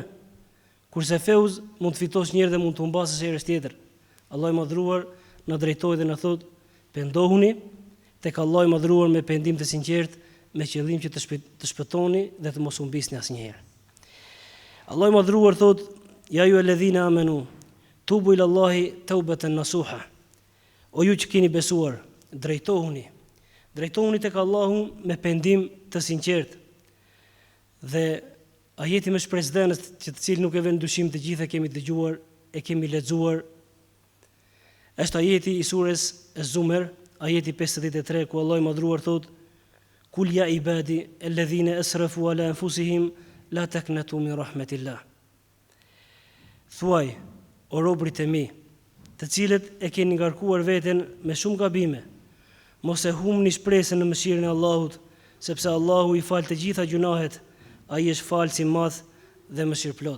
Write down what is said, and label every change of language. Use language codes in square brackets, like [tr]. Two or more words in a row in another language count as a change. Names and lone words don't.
[sq] Kurse feuz mund të fitosh një herë dhe mund të humbasësh herës tjetër. Allah i madhruar na drejtoi dhe na thot: pendohuni tek Allah i madhruar me pendim të sinqert, me qëllim që të shpëtoni dhe të mos humbisni asnjëherë. [ar] Allah [sq] i madhruar thot: [ar] يا أيها الذين آمنوا توبوا إلى الله توبة نصوحا. [sq] O ju që keni besuar, drejtohuni tek Allahu me pendim të sinqert. Dhe ajeti më shpresdhenës që të cilë nuk e vënë dyshim të gjithë e kemi dëgjuar, e kemi lexuar, është ajeti i surës Az-Zumar, ajeti 53, ku Allah i madhruar thot: [ar] قل يا عبادي الذين أسرفوا على أنفسهم لا تقنطوا من رحمة الله. [sq] Thuaj, o robrit e mi, të cilët e keni ngarkuar veten me shumë gabime, mos e humni shpresën në mëshirën e Allahut, sepse Allahu i fal të gjitha gjunahet, ai është falës i madh dhe mëshirëplot.